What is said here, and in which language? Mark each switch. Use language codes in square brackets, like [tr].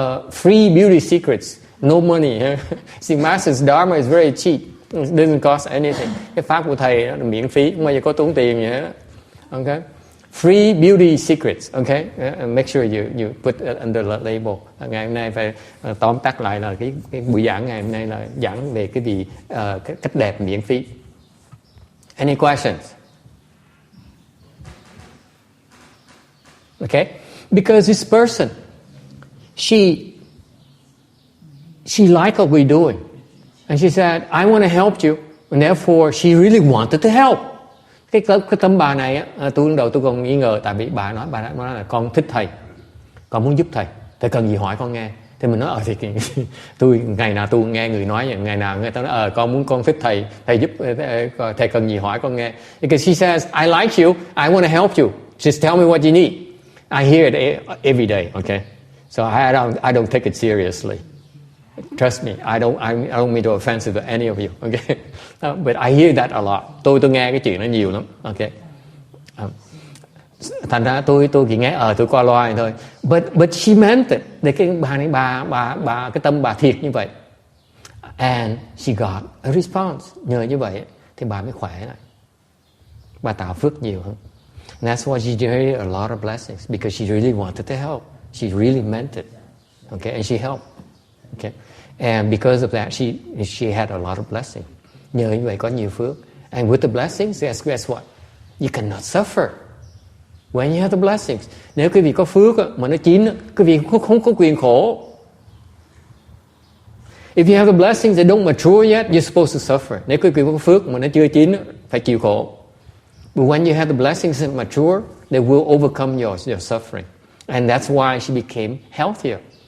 [en] Free beauty secrets, no money. See, Master's Dharma is very cheap. It doesn't cost anything. [vi] Cái pháp của thầy nó là miễn phí, không bao giờ có tốn tiền gì hết. [en] Okay. Free beauty secrets, okay? Make sure you put it under the label. [vi] Ngày hôm nay phải tóm tắt lại là cái buổi giảng ngày hôm nay là giảng về cái gì cái cách đẹp miễn phí. [en] Any questions? Okay? Because this person, she liked what we're doing. And she said, "I want to help you." And therefore, she really wanted to help. [vi] Cái tấm bà này á, tôi lúc đầu tôi còn nghi ngờ tại vì bà nói là con thích thầy, con muốn giúp thầy cần gì hỏi con nghe. Thì mình nói thì tôi ngày nào tôi nghe người nói vậy, ngày nào người ta nói con thích thầy giúp thầy cần gì hỏi con nghe. [en] Because she says, "I like you, I want to help you. Just tell me what you need." I hear it every day, okay? So I don't take it seriously. Trust me, I don't mean to offensive to any of you, okay? But I hear that a lot. [vi] Tôi nghe cái chuyện đó nhiều lắm, okay? Thành ra tôi chỉ nghe tôi qua loa thôi. [en] But she meant it. [vi] Để cái bà này bà cái tâm bà thiệt như vậy. [en] And she got a response. [vi] Nhờ như vậy thì bà mới khỏe lại. Bà tạo phước nhiều hơn. [en] And that's why she generated a lot of blessings because she really wanted to help. She really meant it. Okay, and she helped. Okay. And because of that, she had a lot of blessing. [vi] Nhờ như vậy có nhiều phước. [en] And with the blessings, guess what? You cannot suffer. When you have the blessings, [vi] nếu quý vị có phước mà nó chín, quý vị không có quyền khổ. [en] If you have the blessings that don't mature yet, you're supposed to suffer. [vi] Nếu quý vị có phước mà nó chưa chín, phải chịu khổ. [en] But when you have the blessings that mature, they will overcome your suffering. And that's why she became healthier.